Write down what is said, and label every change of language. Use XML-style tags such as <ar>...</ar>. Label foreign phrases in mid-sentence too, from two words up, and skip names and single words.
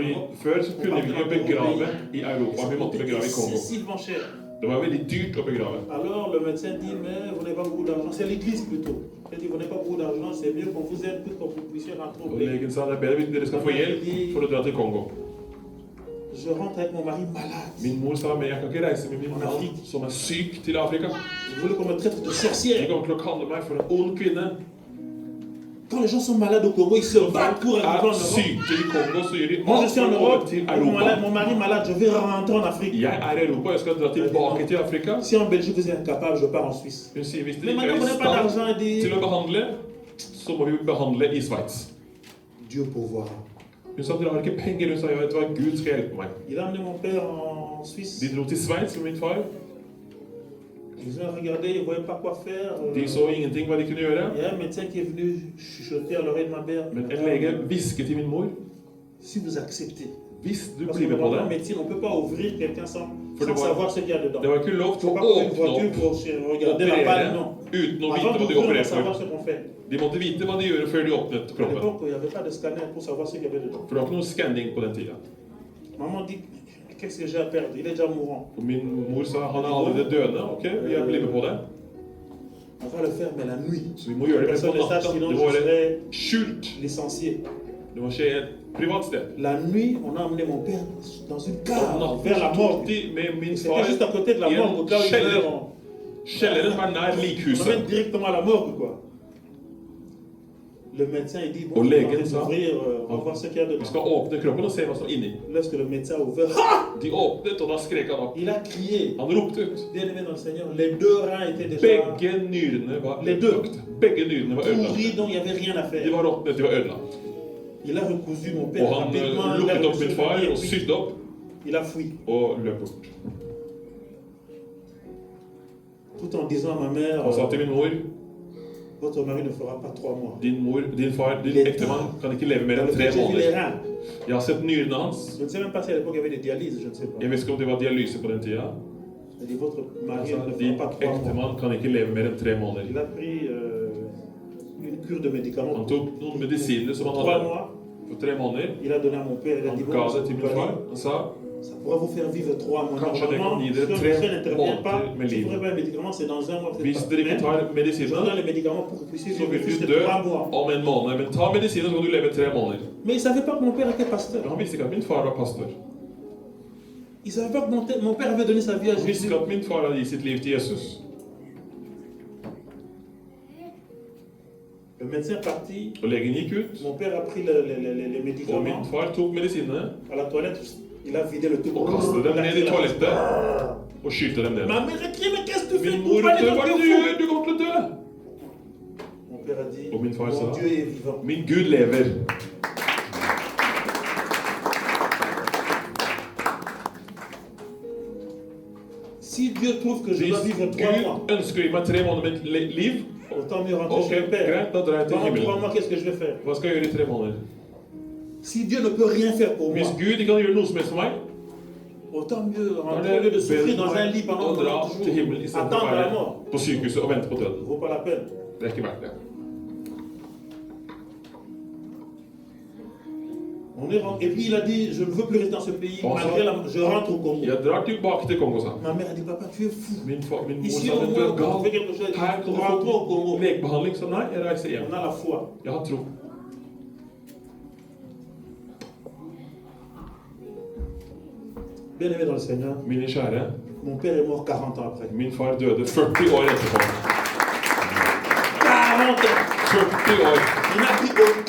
<no>Fordi</no> <fr>Europe.</fr> <no>før så kunne vi ikke begrave i Europa, vi måtte</no> <fr>C'était</fr> <no>begrave i Kongo.</no> <fr>excessivement cher.</fr> <no>Det var veldig dyrt å begrave.</no> <fr>Alors le médecin dit, mais vous n'avez pas beaucoup d'argent. C'est l'église plutôt. Il dit, vous n'avez pas beaucoup d'argent, c'est mieux qu'on vous aide pour que vous puissiez rentrer au</fr> <no>Og</no> <fr>pays.</fr> <no>legen sa det er bedre hvis dere skal få hjelp for å dra til Kongo.</no> <fr>Je rentre avec mon mari malade.</fr> <no>Min mor sa men jeg kan ikke reise med min mann som er syk til Afrika.</no> <fr>Vous voulez qu'on me traite de</fr> <no>De</no> <fr>sorcière.</fr> <no>kommer til å kalle meg for en ond kvinne.</no> <fr>Quand les gens sont malades au Congo, ils se battent pour arriver en</fr> <no>Er</no> <fr>Europe.</fr> <no>syke i Kongo, så gjør de</no> <fr>Moi, je</fr> <no>alt</no> <fr>suis en</fr> <no>for å komme</no> <fr>Europe,</fr> <no>til</no> <fr>mon</fr> <no>Europa.</no> <fr>mari malade, je vais rentrer en Afrique.</fr> <no>Jeg er i Europa, jeg skal dra tilbake til Afrika.</no> <fr>Si en Belgique vous êtes incapable, je pars en Suisse.</fr> <no>Hun sier hvis</no> <fr>Mais</fr> <no>dere ikke</no> <fr>maintenant,</fr> <no>er</no> <fr>vous</fr> <no>i</no> <fr>n'avez pas</fr> <no>stand</no> <fr>d'argent, il</fr> <no>til</no> <fr>dit</fr> <no>å behandle, så må vi behandle i Sveits.</no> <fr>Dieu pourvoira.</fr> <no>Hun sa dere har ikke penger, hun sa jeg vet hva, Gud skal hjelpe meg.</no> <fr>Il a amené mon père en Suisse.</fr> <no>De dro til Sveits med min far.</no> <fr>Ils ont regardé, ils ne voyaient pas quoi faire.</fr> <no>De så ingenting hva de kunne gjøre.</no> <fr>Il y a un médecin qui est venu chuchoter à l'oreille de ma mère.</fr> <no>Men en lege hvisket til min mor,</no> <fr>Si vous acceptez.</fr> <no>hvis du</no> <fr>Parce</fr> <no>blir</no> <fr>que</fr> <no>med på</no> <fr>dans la</fr> <no>det.</no> <fr>médecine, on ne peut pas ouvrir quelqu'un sans</fr> <no>For det</no> <fr>savoir ce qu'il y a dedans.</fr> <no>var ikke lov til</no> <fr>Il</fr> <no>å</no> <fr>ne faut pas prendre une</fr> <no>åpne</no> <fr>voiture</fr> <no>opp</no> <fr>pour regarder la balle, non.</fr> <no>uten å vite</no> <fr>Avant</fr> <no>hva</no> <fr>de d'ouvrir, on doit</fr> <no>opererte</no> <fr>savoir</fr> <no>for.</no> <fr>ce qu'on fait.</fr> <no>De måtte vite hva de gjør før de åpnet</no> <fr>À</fr> <no>kroppen.</no> <fr>l'époque, il n'y avait pas de scanner pour savoir ce qu'il y avait dedans.</fr> <no>For det var ikke noe skanning på den tida.</no> <fr>Maman dit, qu'est-ce que j'ai à perdre? Il est déjà mourant.</fr> <no>Og min mor sa han er allerede døende. Ok, vi er blitt med på det.</no> <fr>On va le faire, mais la nuit.</fr> <no>Så vi må gjøre det</no> <fr>Personne</fr> <no>på</no> <fr>ne sache,</fr> <no>natta.</no> <fr>sinon</fr> <no>Det</no> <fr>je</fr> <no>må være</no> <fr>serai</fr> <no>skjult.</no> <fr>licencié.</fr> <no>Det må skje i et privat sted.</no> <fr>La nuit, on a emmené mon père dans une</fr> <no>Om</no> <fr>cave</fr> <no>natten</no> <fr>vers la</fr> <no>så</no> <fr>morgue.</fr> <no>tok de med min</no> <fr>C'était</fr> <no>far</no> <fr>juste à côté de la</fr> <no>i</no> <fr>morgue, au cas où</fr> <no>en</no> <fr>il</fr> <no>kjeller.</no> <fr>meurt.</fr> <no>Kjelleren var nær</no> <fr>On</fr> <no>likhuset.</no> <fr>emmène directement à la morgue, quoi. Le médecin, il dit, bon, Au on</fr> <no>legen</no> <fr>va</fr> <no>sa,</no> <fr>ouvrir, on va voir ce qu'il y a</fr> <no>Vi</no> <fr>dedans.</fr> <no>skal åpne kroppen og se hva som er inni.</no> <fr>Lorsque le médecin a ouvert, ah!</fr> <no>De åpnet, og da skrek han opp.</no> <fr>Il a crié.</fr> <no>Han ropte ut.</no> <fr>Bien-aimé dans le Seigneur, les deux reins étaient déjà</fr> <no>Begge nyrene var</no> <fr>Les deux.</fr> <no>ødelagt. Begge nyrene var</no> <fr>pourris,</fr> <no>ødelagt.</no> <fr>donc il n'y avait rien à</fr> <no>De</no> <fr>faire.</fr> <no>var råtnet, de var ødelagt.</no> <fr>Il a recousu mon père</fr> <no>Og han</no> <fr>rapidement, il a</fr> <no>lukket opp</no> <fr>recousu</fr> <no>min far</no> <fr>et</fr> <no>og</no> <fr>puis</fr> <no>sydde opp</no> <fr>il a fui.</fr> <no>og løp bort.</no> <fr>Tout en disant à ma mère,</fr> <no>Han sa til min mor,</no> <fr>votre mari ne fera pas 3 mois.</fr> <no>din far, din ektemann kan ikke leve mer</no> <fr>Dans</fr> <no>enn</no> <fr>le</fr> <no>3</no> <fr>fait, j'ai vu les</fr> <no>måneder.</no> <fr>reins.</fr> <no>Jeg har sett nyrene hans.</no> <fr>Je ne sais même pas si à l'époque il y avait des dialyses, je ne sais pas.</fr> <no>Jeg vet ikke om det var dialyse på den tida.</no> <fr>Il dit, votre</fr> <no>Han</no> <fr>mari</fr> <no>sa,</no> <fr>ne</fr> <no>din</no> <fr>fera pas 3 mois.</fr> <no>ektemann kan ikke leve mer enn 3 måneder.</no> <fr>Il a pris une cure de médicaments.</fr> <no>Han tok noen medisiner som han</no> <fr>3</fr> <no>hadde</no> <fr>mois,</fr> <no>for 3 måneder.</no> <fr>il a donné à mon père, il a</fr> <no>Han</no> <fr>dit,</fr> <no>ga</no> <fr>bon,</fr> <no>det til min far. Han sa,</no> <fr>ça pourra vous faire vivre 3 mois.</fr> <no>Kanskje det kan</no> <fr>Normalement,</fr> <no>gi</no> <fr>si</fr> <no>dere</no> <fr>un</fr> <no>3</no> <fr>médecin n'intervient pas,</fr> <no>måneder med</no> <fr>si vous</fr> <no>liv.</no> <fr>prenez pas un médicament, c'est dans 1 mois.</fr> <no>Hvis dere ikke tar</no> <fr>Je vous donne</fr> <no>medisinene,</no> <fr>les médicaments pour que vous puissiez</fr> <no>så</no> <fr>vivre</fr> <no>vil</no> <fr>plus</fr> <no>du</no> <fr>de</fr> <no>dø</no> <fr>3 mois.</fr> <no>om en måned. Men ta medisiner, så kan du leve 3 måneder.</no> <fr>Mais il ne savait pas que mon père était pasteur.</fr> <no>Men han visste ikke at min far var pastor.</no> <fr>Il ne savait pas que mon père avait donné sa vie à</fr> <no>Han visste</no> <fr>Jésus.</fr> <no>ikke at min far hadde gitt sitt liv til Jesus.</no> <fr>Le médecin est parti.</fr> <no>Og legen gikk ut,</no> <fr>Mon père a pris les</fr> <no>og min</no> <fr>médicaments</fr> <no>far tok medisinene</no> <fr>à la toilette. Il a vidé le tout.</fr> <no>og kastet dem ned i toalettet og skylte dem ned.</no> <fr>Ma mère a crié, mais qu'est-ce que tu fais?</fr> <no>Min</no> <fr>Vous</fr> <no>mor</no> <fr>allez</fr> <no>ropte, hva er det du</no> <fr>devenir</fr> <no>gjør? Du kommer til å dø!</no> <fr>fou. Mon père a dit,</fr> <no>Og min far sa,</no> <fr>mon Dieu est vivant.</fr> <no>min Gud lever.</no> <fr>Si Dieu trouve que je</fr> <no>Hvis</no> <fr>dois vivre 3 mois,</fr> <no>Gud ønsker å gi meg 3 måneder med liv,</no> <fr>autant mieux rentrer</fr> <no>ok,</no> <fr>chez le Père.</fr> <no>greit, da drar jeg til</no> <fr>Pendant 3</fr> <no>himmelen.</no> <fr>mois, qu'est-ce que je vais faire?</fr> <no>Hva skal jeg gjøre i 3 måneder?</no> <fr>Si Dieu ne peut rien faire pour moi,</fr> <no>Hvis Gud ikke kan gjøre noe som helst for meg,</no> <fr>autant mieux</fr> <no>da</no> <fr>rentrer</fr> <no>er</no> <fr>au lieu de</fr> <no>det</no> <fr>souffrir</fr> <no>bedre</no> <fr>dans</fr> <no>for</no> <fr>un</fr> <no>meg</no> <fr>lit pendant</fr> <no>å dra</no> <fr>90</fr> <no>til himmelen</no> <fr>jours,</fr> <no>istedenfor å</no> <fr>attendre la</fr> <no>være</no> <fr>mort.</fr> <no>på sykehuset og vente på</no> <fr>Ça</fr> <no>døden.</no> <fr>ne vaut pas la peine.</fr> <no>Det er ikke verdt det.</no> <fr>Et puis il a dit, je ne veux plus rester dans ce pays, Bon, malgré ça- je rentre au Congo.</fr> <no>Jeg drar tilbake til Kongo, sa han.</no> <fr>Ma mère a dit, papa, tu es fou.</fr> <no>Min mor</no> <fr>Ici</fr> <no>sa</no> <fr>au</fr> <no>du</no> <fr>moins,</fr> <no>er</no> <fr>quand tu fais</fr> <no>gal.</no> <fr>quelque chose,</fr> <no>Her</no> <fr>tu</fr> <no>kan du</no> <fr>rentres au</fr> <no>få</no> <fr>Congo.</fr> <no>legebehandling. Så nei, jeg reiser hjem.</no> <fr>On a la foi.</fr> <no>Jeg har tro.</no> <fr>Bien aimé dans le Seigneur,</fr> <no>Mine kjære,</no> <fr>mon père est mort 40 ans après.</fr> <no>min far døde 40 år etterpå.</no> <fr>40 ans!</fr> <no>40 år!</no> <fr>Il n'a pris aucun</fr>